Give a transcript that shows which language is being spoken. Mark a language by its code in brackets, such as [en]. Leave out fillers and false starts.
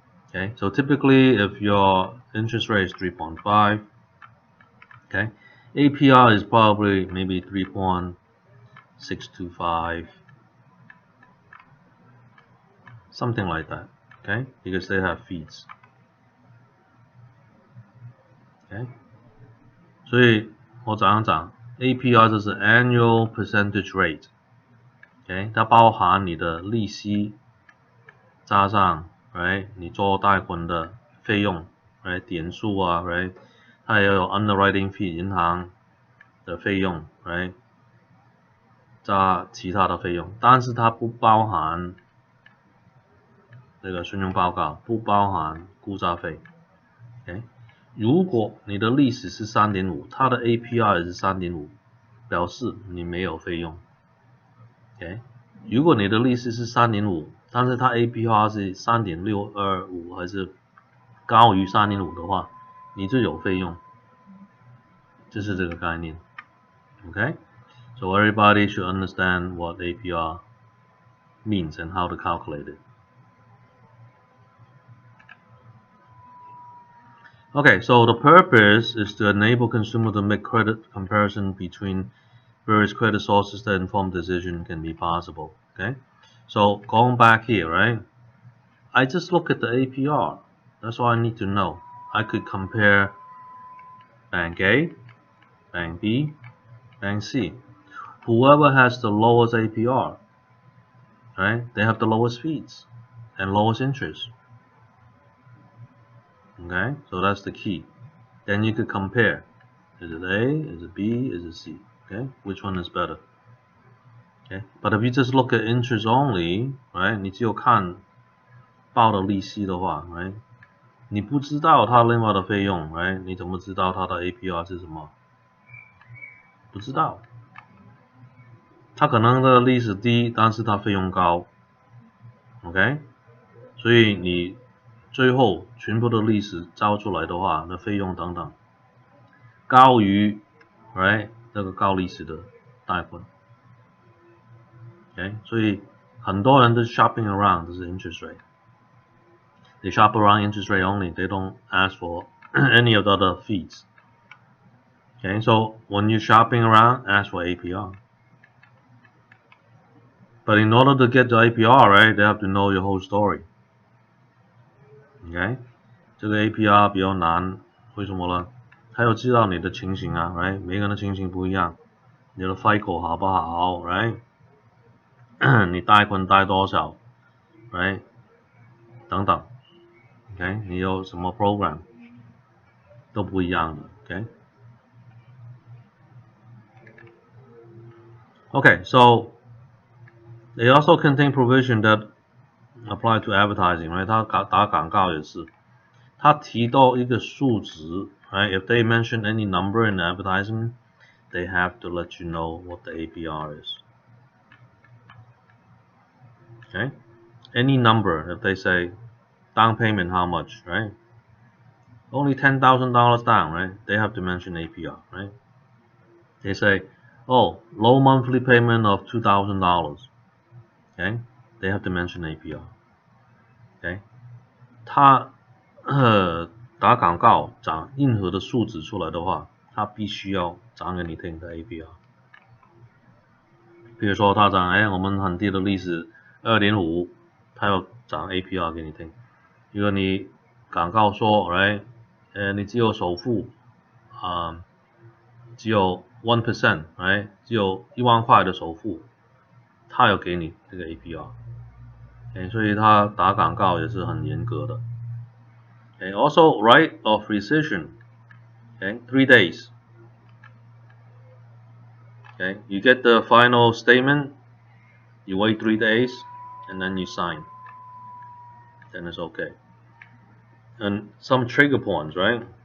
[en] Okay, so typically if your interest rate is 3.5, okay, APR is probably maybe 3.625, something like that. Okay, because they have fees. [zh] Okay， 所以我怎样讲 ？APR 就是 annual percentage rate， OK， 它包含你的利息加上 right 你做贷款的费用 right 点数啊 right， 它也有 underwriting fee 银行的费用 right 加其他的费用，但是它不包含这个信用报告，不包含估价费。 OK， 如果你的利息是 3.5， 它的 APR 也是 3.5， 表示你没有费用。 OK， 如果你的利息是 3.5， 但是它 APR 是 3.625 还是高于 3.5 的话，你就有费用，就是这个概念。 [en] Okay, so everybody should understand what APR means and how to calculate it. Okay, so the purpose is to enable consumer to make credit comparison between various credit sources that informed decision can be possible. Okay, so going back here, right? I just look at the APR. That's all I need to know. I could compare Bank A, Bank B, Bank C. Whoever has the lowest APR, right? They have the lowest fees and lowest interest. Okay, so that's the key. Then you could compare. Is it A? Is it B? Is it C? Okay, which one is better? Okay, but if you just look at interest only, right? [zh] 你只有看报的利息的话 right? 你不知道它另外的费用 right? 你怎么知道它的 APR 是什么？不知道。它可能的利息低，但是它费用高。OK， 所以你最后全部的利息交出来的话，那费用等等高于 right 那个高利息的贷款。 OK， 所以很多人都 shopping around 这是 interest rate。 [en] They shop around interest rate only. They don't ask for any of the other fees. Okay, so when you're shopping around, ask for APR. But in order to get the APR, right, they have to know your whole story. [zh] Okay， 这个 APR 比较难，为什么呢？它要知道你的情形啊 ，right， 每个人的情形不一样，你的 FICO 好不好 ，right， 你贷款贷多少 ，right， 等等 ，OK， 你有什么 program 都不一样的 ，OK。 [en] Okay, so they also contain provision that apply to advertising, right? [zh] 它打广告也是，它提到一个数值 right? [en] If they mention any number in the advertisement, they have to let you know what the APR is. Okay? Any number, if they say down payment how much, right? Only $10,000 down, right? They have to mention APR, right? They say, oh, low monthly payment of $2,000. Okay? They have to mention APR. Okay? [zh] 它打广告讲任何的数值出来的话，它必须要讲给你听的 APR。比如说他讲，我们很低的利息 2.5， 他要讲 APR 给你听。如果你广告说 right， 你只有首付只有 1%， right， 只有1万块的首付，他要给你这个 APR。所以他打广告也是很严格的。 [en] Also right of rescission, 3 days. You get the final statement, you wait 3 days, and then you sign. Then it's okay. And some trigger points, right?